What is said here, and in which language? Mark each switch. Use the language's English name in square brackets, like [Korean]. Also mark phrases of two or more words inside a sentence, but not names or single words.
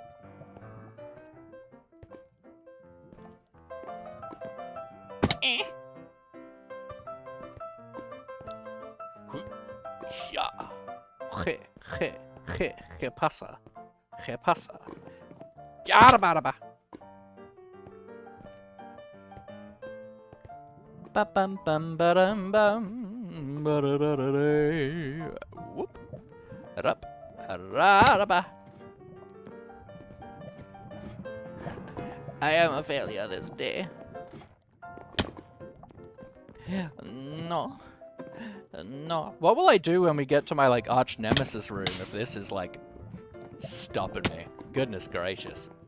[Spanish] Ya. ¿Qué pasa? ¿Qué pasa? Yarbaraba. Ba bum bum ba dum bum ba da da da da. [English] Whoop. Up. Raraba. I am a failure this day. No. No. What will I do when we get to my, like, arch nemesis room if this is, like, stopping me?